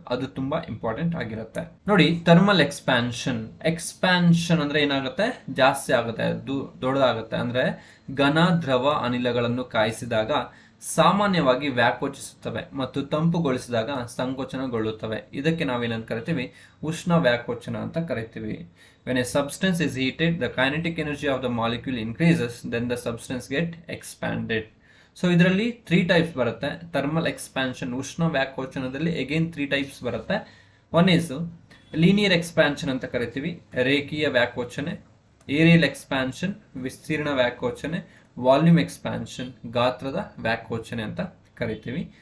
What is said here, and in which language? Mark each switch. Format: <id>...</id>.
<kn>ಅದು ತುಂಬಾ ಇಂಪಾರ್ಟೆಂಟ್ ಆಗಿರುತ್ತೆ. ನೋಡಿ, ಥರ್ಮಲ್ ಎಕ್ಸ್ಪ್ಯಾನ್ಷನ್ ಅಂದ್ರೆ ಏನಾಗುತ್ತೆ? ಜಾಸ್ತಿ ಆಗುತ್ತೆ, ದೊಡ್ಡದಾಗುತ್ತೆ. ಅಂದ್ರೆ ಘನ ದ್ರವ ಅನಿಲಗಳನ್ನು ಕಾಯಿಸಿದಾಗ ಸಾಮಾನ್ಯವಾಗಿ ವ್ಯಾಕೋಚಿಸುತ್ತವೆ ಮತ್ತು ತಂಪುಗೊಳಿಸಿದಾಗ ಸಂಕೋಚನಗೊಳ್ಳುತ್ತವೆ. ಇದಕ್ಕೆ ನಾವೇನಂತ ಕರಿತೀವಿ? ಉಷ್ಣ ವ್ಯಾಕೋಚನ ಅಂತ ಕರಿತೀವಿ.</kn> <en>When a substance is heated, the kinetic energy of the molecule increases, then the substance get expanded.</en> <kn>So ಇದರಲ್ಲಿ 3 ಟೈಪ್ಸ್ ಬರುತ್ತೆ. ಥರ್ಮಲ್ ಎಕ್ಸ್ಪ್ಯಾನ್ಷನ್, ಉಷ್ಣ ವ್ಯಾಕೋಚನದಲ್ಲಿ ಅಗೇನ್ 3 ಟೈಪ್ಸ್ ಬರುತ್ತೆ.</kn> <en>one is linear expansion</en> <kn>ಅಂತ ಕರಿತೀವಿ, ರೇಖೀಯ ವ್ಯಾಕೋಚನೆ. ಏರಿಯಲ್ ಎಕ್ಸ್ಪ್ಯಾನ್ಷನ್, ವಿಸ್ತೀರ್ಣ ವ್ಯಾಕೋಚನೆ. ವಾಲ್ಯೂಮ್ ಎಕ್ಸ್ಪ್ಯಾನ್ಷನ್, ಗಾತ್ರದ ವ್ಯಾಕೋಚನೆ ಅಂತ ಕರಿತೀವಿ.</kn>